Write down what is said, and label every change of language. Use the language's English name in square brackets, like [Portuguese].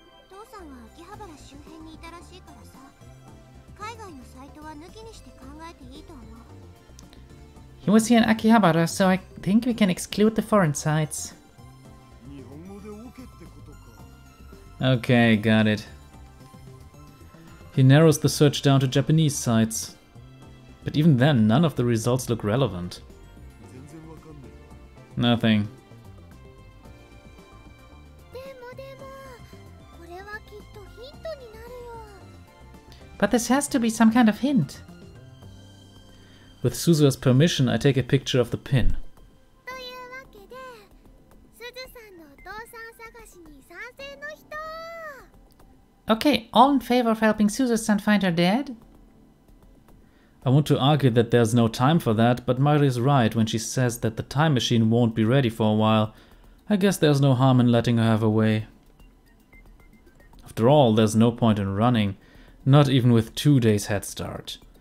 [Japanese] 父さんは秋葉原周辺にいたらしいからさ、海外のサイトは抜きにして考えていいと思う。 [English] He was here in Akihabara, so I think we can exclude the foreign sites. [Japanese] 日本語でオケってことか。 [English] Okay, got it. He narrows the search down to Japanese sites. But even then, none of the results look relevant. [Japanese] 全然わかんねえ。 [English] Nothing. [Japanese] でも、これはきっとヒントになるよ。 [English] But this has to be some kind of hint. With Suzuha's permission, I take a picture of the pin. [Japanese] というわけで、すずさんのお父さん探しに賛成の人。 [English] Okay, all in favor of helping Suzu-san find her dad? I want to argue that there's no time for that, but Mari is right when she says that the time machine won't be ready for a while. I guess there's no harm in letting her have her way. After all, there's no point in running, not even with 2 days head start.